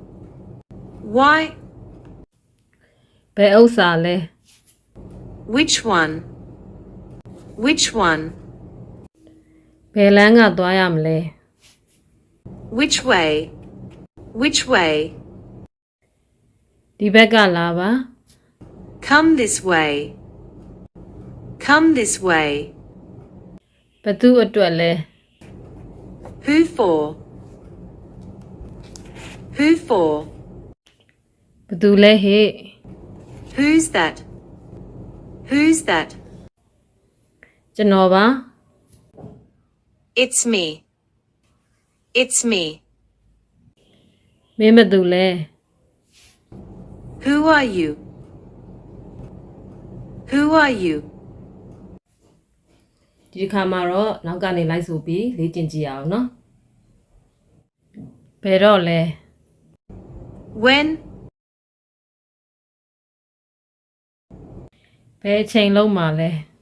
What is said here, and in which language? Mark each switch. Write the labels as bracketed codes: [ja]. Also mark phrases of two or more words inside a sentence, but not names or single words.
[my] ဘယ်ဥစ္စာလဲ [en] Which one? [my] ဘယ်လမ်းကသွားရမလဲ [en] Which way? [my] ဒီဘက်ကလာပါ [en] Come this way. [my] ဘသူအတွက်လဲ [en] Who for? [my] ဘသူလဲဟေ့ [en] Who's that? [my] ကျွန်တော်ပါ [en] It's me. [my] မင်းဘသူလဲ [en] Who are you? [my] ဒီတစ်ခါမှာတော့နောက်ကနေလိုက်ဆိုပြီးလေ့ကျင့်ကြည့်အောင်နော်ဘယ်တော့လဲ [en] When? [my] ဘယ်အချိန်လုံးမှာလဲ